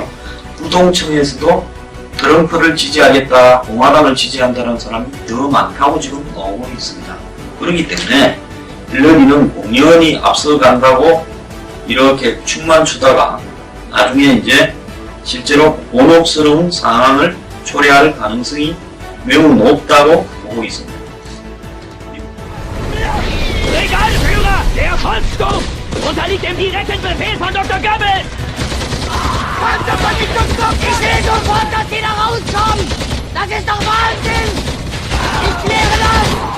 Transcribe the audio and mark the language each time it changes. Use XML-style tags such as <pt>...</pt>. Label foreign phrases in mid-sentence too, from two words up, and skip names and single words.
<ko>부동층에서도 트럼프를 지지하겠다, 공화당을 지지한다는 사람이 더 많다고 지금 나오고 있습니다. 그렇기 때문에 힐러리는 공연히 앞서간다고 이렇게 춤만 추다가 나중에 이제 실제로 곤혹스러운 상황을 초래할 가능성이 매우 높다고 보고 있습니다.</ko> <de>Egal, Führer! Der Volkssturm unterliegt dem direkten Befehl von Dr. Goebbels! Panzervernichtungsdruck! Ich sehe sofort, dass Sie da rauskommen! Das ist doch Wahnsinn! Ich kläre das!</de>